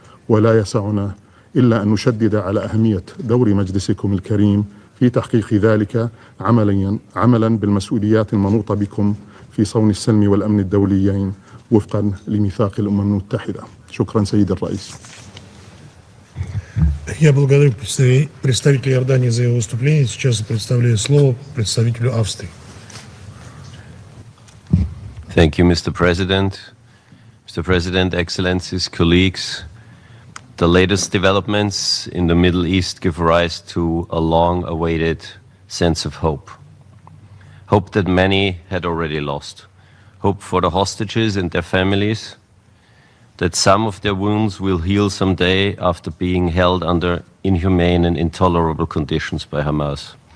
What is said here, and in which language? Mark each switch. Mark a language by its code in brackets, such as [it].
[ar] ولا يسعنا إلا أن نشدد على أهمية دور مجلسكم الكريم في تحقيق ذلك، عملا بالمسؤوليات المنوطة بكم في صون السلم والأمن الدوليين وفقا لميثاق الأمم المتحدة. شكرا سيد الرئيس. [ru] Я благодарю представителя Иордании за его выступление. Сейчас предоставляю слово представителю Австрии. [en] Thank you, Mr. President. Mr. President, Excellencies, colleagues, the latest developments in the Middle East give rise to a long-awaited sense of hope. Hope that many had already lost. Hope for the hostages and their families, that some of their wounds will heal someday after being held under inhumane and intolerable conditions by Hamas.